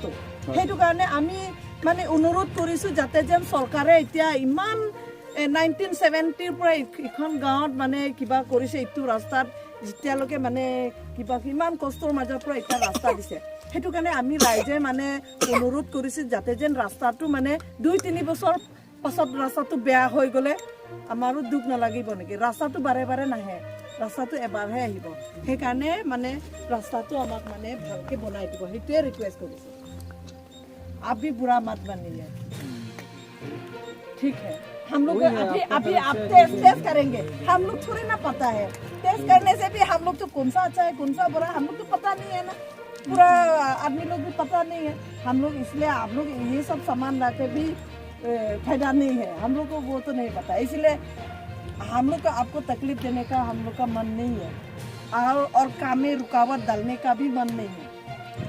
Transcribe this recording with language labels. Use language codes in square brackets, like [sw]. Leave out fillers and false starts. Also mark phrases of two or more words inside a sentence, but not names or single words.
[as] সেইটো কাৰণে আমি মানে অনুৰোধ কৰিছোঁ যাতে যেন চৰকাৰে এতিয়া ইমান 1970ৰ পৰা ইখন গাঁৱত মানে কিবা কৰিছে, এইটো ৰাস্তাত যেতিয়ালৈকে মানে কিবা ইমান কষ্টৰ মাজৰ পৰা এটা ৰাস্তা দিছে, সেইটো কাৰণে আমি ৰাইজে মানে অনুৰোধ কৰিছোঁ যাতে যেন ৰাস্তাটো মানে 2-3 বছৰ পাছত ৰাস্তাটো বেয়া হৈ গ'লে আমাৰো দুখ নালাগিব নেকি। ৰাস্তাটো বাৰে নাহে, ৰাস্তাটো এবাৰহে আহিব, সেইকাৰণে মানে ৰাস্তাটো আমাক মানে ভালকৈ বনাই দিব, সেইটোৱে ৰিকুৱেষ্ট কৰিছোঁ। [hi] आप भी बुरा मत बनिए, ठीक है। हम लोग अभी आप टेस्ट करेंगे, हम लोग थोड़ी ना पता है, टेस्ट करने से भी हम लोग तो कौन सा अच्छा है कौन सा बुरा हम लोग तो पता नहीं है ना, पूरा आदमी लोग भी पता नहीं है हम लोग, इसलिए आप लोग ये सब सामान ला के भी फायदा नहीं है, हम लोग को वो तो नहीं पता, इसलिए हम लोग का आपको तकलीफ देने का हम लोग का मन नहीं है, और काम में रुकावट डालने का भी मन नहीं है।